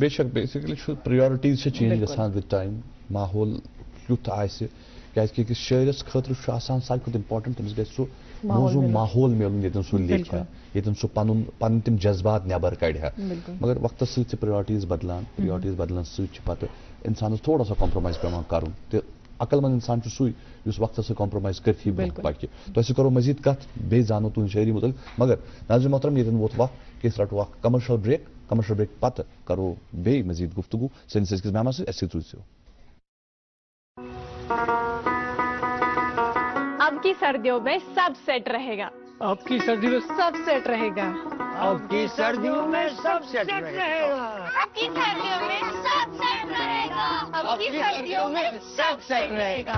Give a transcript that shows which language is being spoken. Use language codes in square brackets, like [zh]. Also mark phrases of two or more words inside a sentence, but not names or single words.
[ks] بے شک بیسکلی چھُ پریورٹیٖز چھِ چینج گژھان [en] with time [ks] ماحول کیُتھ آسہِ کیٛازِکہِ أکِس شٲعرَس خٲطرٕ چھُ آسان ساروی کھۄتہٕ اِمپاٹنٛٹ تٔمِس گژھِ سُہ موضوٗع ماحول میلُن ییٚتٮ۪ن سُہ لیکھِ ہا ییٚتٮ۪ن سُہ پَنٕنۍ تِم جذبات نٮ۪بر کَڑِ ہا مگر وقتس سۭتۍ چھِ پریورٹیٖز بدلان سۭتۍ چھِ پَتہٕ اِنسانَس تھوڑا سا کمپرومایز پیٚوان کَرُن تہٕ عقل مند اِنسان چھُ سُے یُس وقتس سۭتۍ کمپرومایز کٔرتھٕے برونٛہہ پَکہِ. تۄہہِ سۭتۍ کَرو مزیٖد کَتھ بیٚیہِ زانو تُہٕنٛدِ شٲعری مُتعلِق مگر ناظریٖن محترم ییٚتٮ۪ن ووت وقت کہِ أسۍ رَٹو اکھ کمرشل بریک پتہٕ کَرو بیٚیہِ مزیٖد گفتگوٗ سٲنِس أزکِس مہمانس سۭتۍ اَسہِ سۭتۍ روٗزِو. [ur] اب کی سردیوں میں سب سیٹ رہے گا. اب کی سردیوں میں سب سیٹ رہے گا. اب کی سردیوں میں سب سیٹ رہے گا. اب کی سردیوں میں سب سیٹ رہے گا. اب کی سردیوں میں سب سیٹ رہے گا.